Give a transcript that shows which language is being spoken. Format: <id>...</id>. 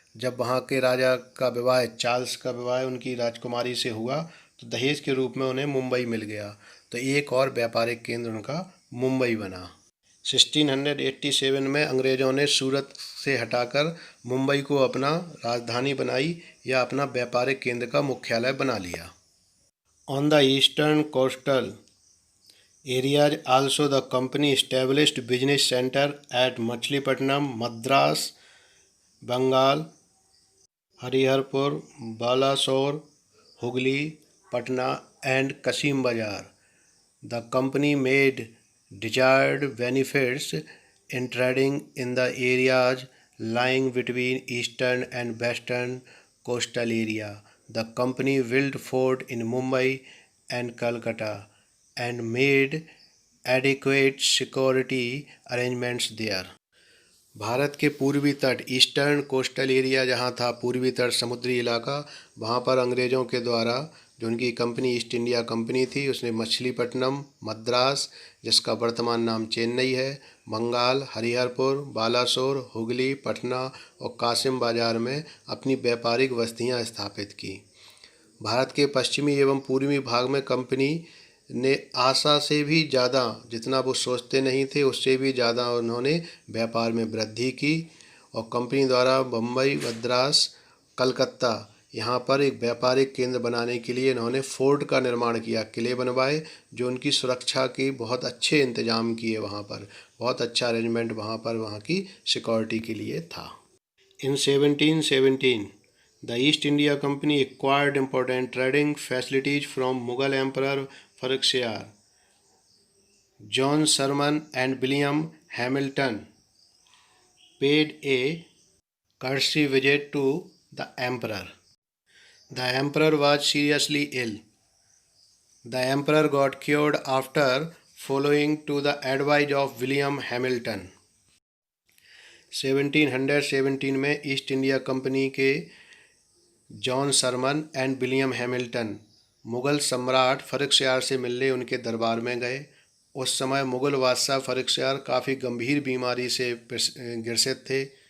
<hi>जब वहाँ के राजा का विवाह, चार्ल्स का विवाह उनकी राजकुमारी से हुआ तो दहेज के रूप में उन्हें मुंबई मिल गया, तो एक और व्यापारिक केंद्र उनका मुंबई बना। 1687 में अंग्रेज़ों ने सूरत से हटाकर मुंबई को अपना राजधानी बनाई या अपना व्यापारिक केंद्र का मुख्यालय बना लिया।</hi> <en>On the eastern coastal areas also the company established business center at Machilipatnam, Madras, Bengal, Hariharpur, Balasore, Hooghly, Patna and Kasim Bazar. The company made desired benefits in trading in the areas lying between eastern and western coastal area. The company built fort in Mumbai and Calcutta and made adequate security arrangements there.</en> <hi>Bharat के पूर्वी तट</hi> <en>eastern coastal area</en> <hi>जहाँ था, पूर्वी तट समुद्री इलाका, वहाँ पर अंग्रेज़ों के द्वारा जो उनकी कंपनी ईस्ट इंडिया कंपनी थी, उसने मछलीपट्टनम, मद्रास जिसका वर्तमान नाम चेन्नई है, बंगाल, हरिहरपुर, बालासोर, हुगली, पटना और कासिम बाजार में अपनी व्यापारिक बस्तियाँ स्थापित की। भारत के पश्चिमी एवं पूर्वी भाग में कंपनी ने आशा से भी ज़्यादा, जितना वो सोचते नहीं थे उससे भी ज़्यादा उन्होंने व्यापार में वृद्धि की और कंपनी द्वारा बम्बई, मद्रास, कलकत्ता यहाँ पर एक व्यापारिक केंद्र बनाने के लिए इन्होंने फोर्ट का निर्माण किया, किले बनवाए जो उनकी सुरक्षा की बहुत अच्छे इंतजाम किए। वहाँ पर बहुत अच्छा अरेंजमेंट वहाँ की सिक्योरिटी के लिए था।</hi> <en>In 1717, the East India Company acquired important trading facilities from Mughal Emperor Farrukhsiyar. John Sherman and William Hamilton paid a courtesy visit to the emperor. The emperor was seriously ill. The emperor got cured after following to the advice of William Hamilton.</en> <hi>1717 में east India company के John Sharman and William Hamilton Mughal सम्राट फ़र्रुखसियार से मिलने उनके दरबार में गए। उस समय मुग़ल बादशाह फ़र्रुखसियार काफ़ी गंभीर बीमारी से ग्रसित थे।</hi>